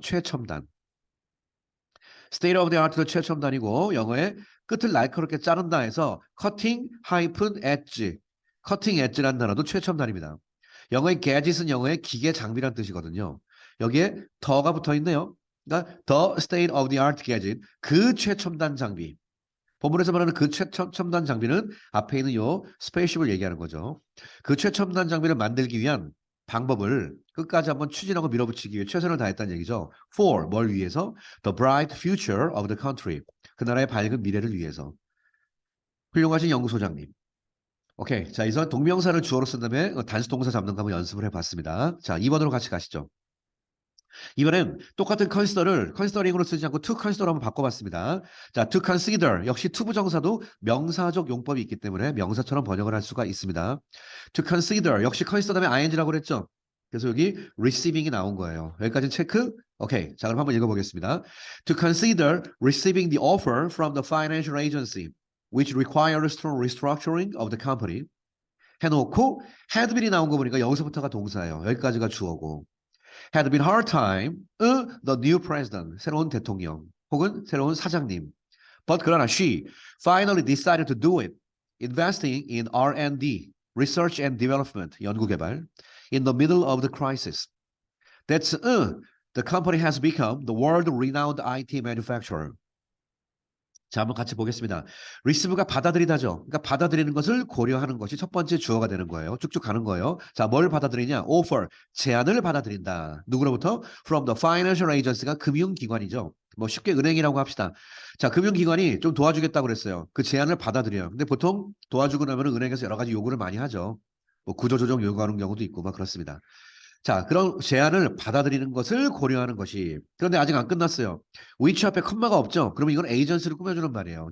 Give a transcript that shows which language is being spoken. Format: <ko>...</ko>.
<ko>최첨단. state of the art도 최첨단이고 영어의 끝을 날카롭게 자른다 해서 cutting edge. cutting edge라는 단어도 최첨단입니다. 영어의 gadget은 영어의 기계 장비라는 뜻이거든요. 여기에 더가 붙어 있네요. 그러니까 the state of the art gadget 그 최첨단 장비. 본문에서 말하는 그 최첨단 장비는 앞에 있는 요 스페이십을 얘기하는 거죠. 그 최첨단 장비를 만들기 위한 방법을 끝까지 한번 추진하고 밀어붙이기 위해 최선을 다했다는 얘기죠. For 뭘 위해서?</ko> <en>The bright future of the country.</en> <ko>그 나라의 밝은 미래를 위해서. 훌륭하신 연구소장님. 오케이. 자, 이선 동명사를 주어로 쓴 다음에 단수 동사 잡는 거 한번 연습을 해봤습니다. 자, 2번으로 같이 가시죠. 이번엔 똑같은 컨시더링으로 쓰지 않고 to consider로 한번 바꿔봤습니다. 자, to consider 역시 to 부정사도 명사적 용법이 있기 때문에 명사처럼 번역을 할 수가 있습니다. to consider 역시 consider 다음에 ing라고 그랬죠. 그래서 여기 receiving이 나온 거예요. 여기까지 체크. 오케이. 자, 그럼 한번 읽어보겠습니다.</ko> <en>To consider receiving the offer from the financial agency, which requires strong restructuring of the company.</en> <ko>해놓고 had been이 나온 거 보니까 여기서부터가 동사예요. 여기까지가 주어고.</ko> <en>had been hard time, the new president,</en> <ko>새로운 대통령, 혹은 새로운 사장님.</ko> <en>But 그러나 she finally decided to do it, investing in R&D, research and development, 연구개발, in the middle of the crisis. That's, the company has become the world-renowned IT manufacturer.</en> <ko>자, 한번 같이 보겠습니다. receive가 받아들이다죠. 그러니까 받아들이는 것을 고려하는 것이 첫 번째 주어가 되는 거예요. 쭉쭉 가는 거예요. 자, 뭘 받아들이냐? offer, 제안을 받아들인다. 누구로부터?</ko> <en>from the financial agency가 금융기관이죠.</en> <ko>뭐 쉽게 은행이라고 합시다. 자, 금융기관이 좀 도와주겠다고 그랬어요. 그 제안을 받아들여요. 근데 보통 도와주고 나면 은행에서 여러 가지 요구를 많이 하죠. 뭐 구조조정 요구하는 경우도 있고 막 그렇습니다. 자, 그런 제안을 받아들이는 것을 고려하는 것이. 그런데 아직 안 끝났어요. which 앞에 컴마가 없죠. 그러면 이건 에이전시를 꾸며주는 말이에요.</ko>